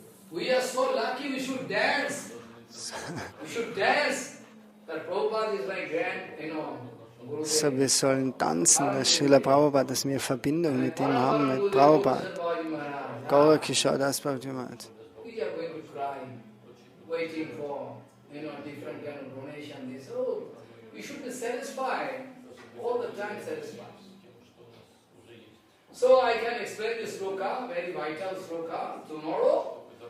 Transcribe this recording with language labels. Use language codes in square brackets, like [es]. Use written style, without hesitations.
[en] We are so lucky we should dance. We should dance. That Prabhupada is like grand, [de] So, wir sollen tanzen, dass Srila Prabhupada, dass wir Verbindung mit ihm haben, mit Prabhupada. [en] Gaura Kishore Das Bhakti Maharaj. We are going to cry, waiting for, different kind of donation. This, we should be satisfied, all the time satisfied. So I can explain this sloka, very vital sloka, tomorrow.